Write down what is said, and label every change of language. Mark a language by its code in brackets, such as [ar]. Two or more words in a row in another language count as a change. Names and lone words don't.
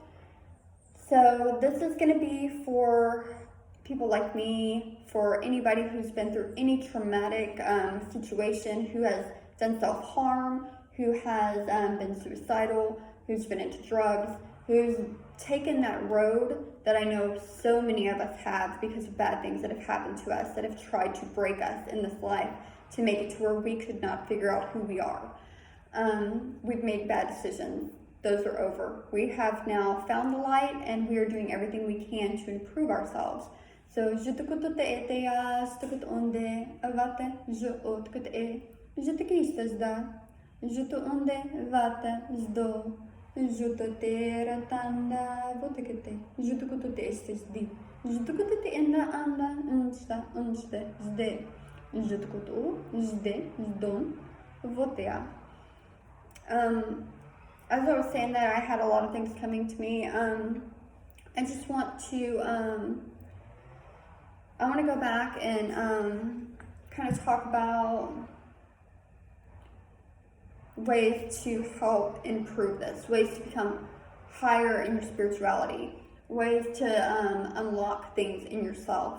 [en] So this is going to be for people like me, for anybody who's been through any traumatic situation, who has done self-harm, who has been suicidal, who's been into drugs, who's taken that road that I know so many of us have because of bad things that have happened to us, that have tried to break us in this life to make it to where we could not figure out who we are. We've made bad decisions. Those are over. We have now found the light and we are doing everything we can to improve ourselves. So, je te kutu te ete ya, stukut onde, avate, je ot kut e, je te kistas da. Juto onde vata zdo, juto te ratanda votekete, juto kuto te estes di, juto kuto te enda anda unsta unste zde, juto kuto zde zdon votea. As I was saying that, I had a lot of things coming to me. I just want to, I want to go back and kind of talk about ways to help improve this, ways to become higher in your spirituality, ways to unlock things in yourself.